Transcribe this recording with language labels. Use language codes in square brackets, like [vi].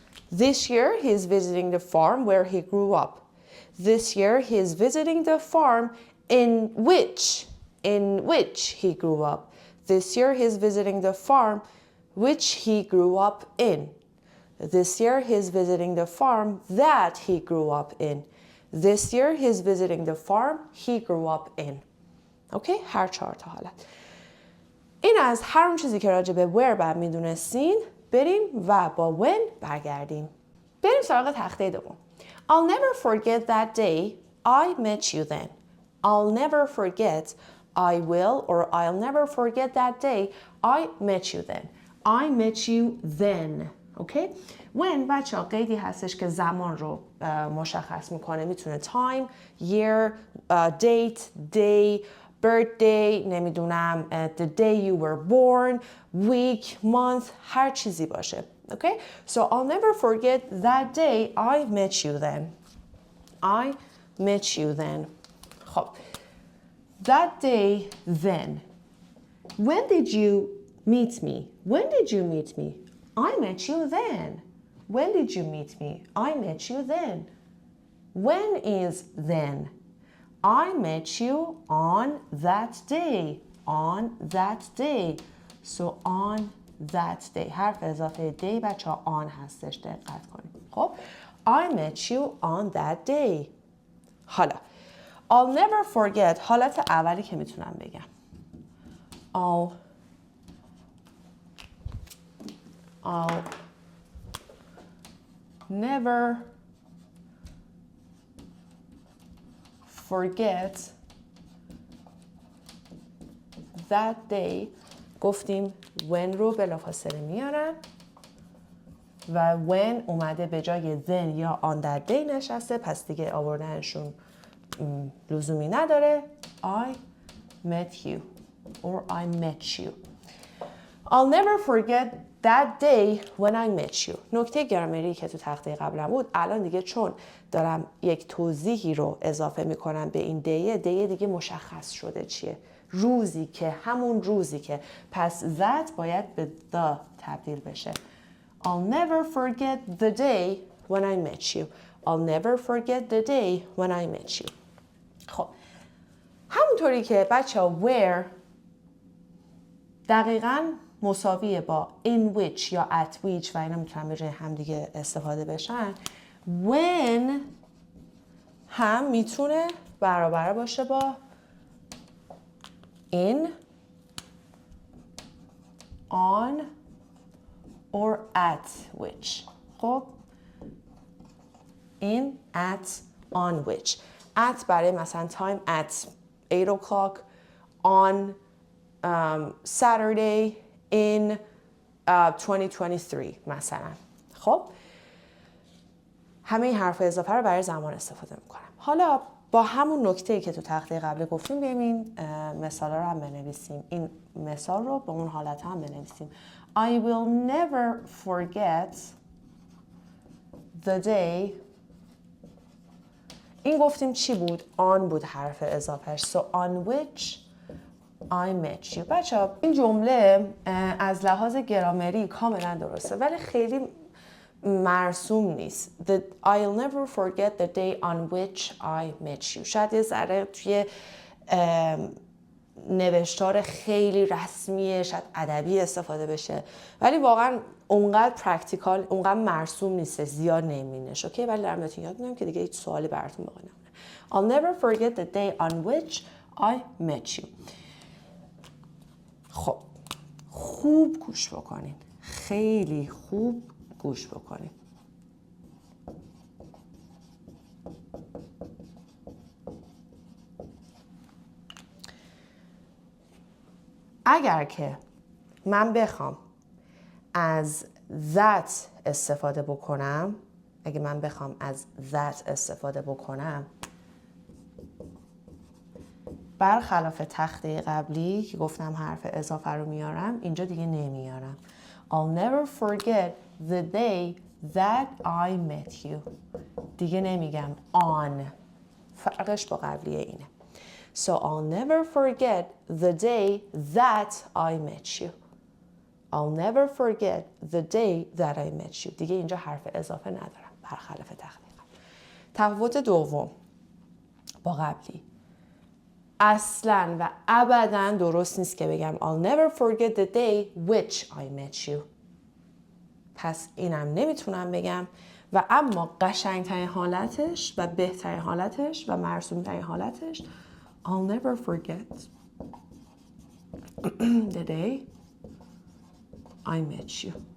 [en] This year he is visiting the farm where he grew up. This year he is visiting the farm in which he grew up. This year he is visiting the farm which he grew up in. This year he is visiting the farm that he grew up in. This year he is visiting the farm he grew up in. [fa] اوکی، هر 4 تا حالت. این از هر اون چیزی که راجع به where بعد میدونستین بریم و با when برگردیم. بریم سراغ تخته دوم. [en] I'll never forget that day I met you then. I'll never forget, I will, or I'll never forget that day I met you then. I met you then. [fa] اوکی؟ when بچه ها قیدی هستش که زمان رو مشخص میکنه. میتونه [en] time, year, date, day, birthday، [fa] نمیدونم [en] the day you were born, week, month، [fa] هر چیزی باشه. [en] Okay? So I'll never forget that day I met you then. I met you then. خب. That day then. When did you meet me? When did you meet me? I met you then. When did you meet me? I met you then. When is then? I met you on that day. On that day. So on that day. [fa] حرف اضافه day بچه ها on هستش، دقت کنید. [en] خب I met you on that day. [fa] حالا [en] I'll never forget [fa] حالت اولی که میتونم بگم. [en] I'll never forget that day. [fa] گفتیم when رو بلافاصله میارن و when اومده به جای then یا on that day نشسته، پس دیگه آوردنشون لزومی نداره. [en] I met you or I met you. I'll never forget that day when I met you. [fa] نکته گرامری که تو تخته قبلم بود، الان دیگه چون دارم یک توضیحی رو اضافه میکنم به این دیه دیگه مشخص شده چیه. روزی که، همون روزی که، پس that باید به the تبدیل بشه. [en] I'll never forget the day when I met you. I'll never forget the day when I met you. [fa] خب همونطوری که بچه ها where دقیقاً مساویه با in which یا at which و اینا میتونن به جای هم دیگه استفاده بشن، when هم میتونه برابر باشه با in, on, or at which. [en] خب in, at, on which. At [fa] برای مثلا [en] time at 8 o'clock, on Saturday in 2023 [fa] مثلا. خب همه این حرف اضافه رو برای زمان استفاده میکنم. حالا با همون نکته‌ای که تو تخته قبلی گفتیم بریم این مثال رو هم بنویسیم. این مثال رو به اون حالت هم بنویسیم. [en] I will never forget the day. [fa] این گفتیم چی بود؟ on بود حرف اضافهش. [en] So on which I met you. [fa] بچه‌ها این جمله از لحاظ گرامری کاملا درسته ولی خیلی مرسوم نیست. [en] I'll never forget the day on which I met you. [fa] شاید یه ذره توی نوشتار خیلی رسمیه، شاید ادبی استفاده بشه ولی واقعا اونقدر پرکتیکال، اونقدر مرسوم نیست، زیاد نمینش. اوکی، ولی دارم بهتون یاد میدم که دیگه هیچ سوالی براتون باقی نمونه. [en] I'll never forget the day on which I met you. [fa] خب خوب گوش بکنین، خیلی خوب گوش بکنین. اگر که من بخوام از that استفاده بکنم، اگه من بخوام از that استفاده بکنم، برخلاف تخته قبلی که گفتم حرف اضافه رو میارم، اینجا دیگه نمیارم. [en] I'll never forget the day that I met you. [fa] دیگه نمیگم on. فرقش با قبلیه اینه. [en] So I'll never forget the day that I met you. I'll never forget the day that I met you. [fa] دیگه اینجا حرف اضافه ندارم برخلاف تخته قبلی. تفاوت دوم با قبلی، اصلاً و ابداً درست نیست که بگم [en] I'll never forget the day which I met you. [fa] پس اینم نمیتونم بگم و اما قشنگترین حالتش و بهترین حالتش و مرسومترین حالتش [en] I'll never forget the day I met you.